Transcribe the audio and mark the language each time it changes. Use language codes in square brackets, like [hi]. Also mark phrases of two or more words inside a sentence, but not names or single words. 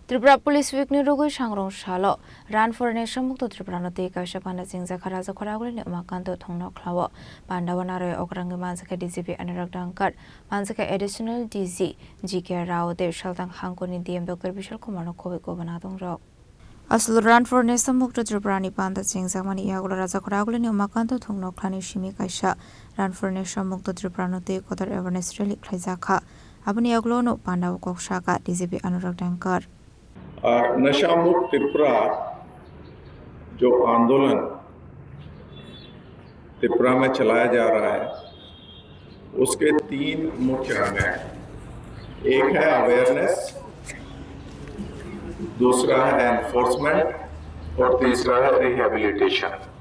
[trp] Tripura Police Week ni rugui shangrong shalo [en] Run for Nation [trp] mukto Tripura no te kaisha panda singza kharaza khoraguli ni umakanto thongno khlawo pandawanare okrangi mansaka DCP Anurag Dankar mansaka additional DZ GK Rao de shaltang hangkoni DM Dr. Vishal Kumar no kobe ko banadong ro Asal [en] Run for Nation [trp] mukto Tripura ni panda singza mani yagula raza khoraguli ni umakanto thongno khlani shimi kaisha [en] Run for Nation [trp] mukto Tripura no te kodar [en] awareness rally [trp] khlaiza kha abani yaglo no pandaw koksha ka DCP Anurag Dankar [hi] नशा मुक्त त्रिपुरा जो आंदोलन त्रिपुरा में चलाया जा रहा है उसके तीन मुख्य अंग हैं। एक है अवेयरनेस, दूसरा है एनफोर्समेंट और तीसरा है रिहेबिलिटेशन।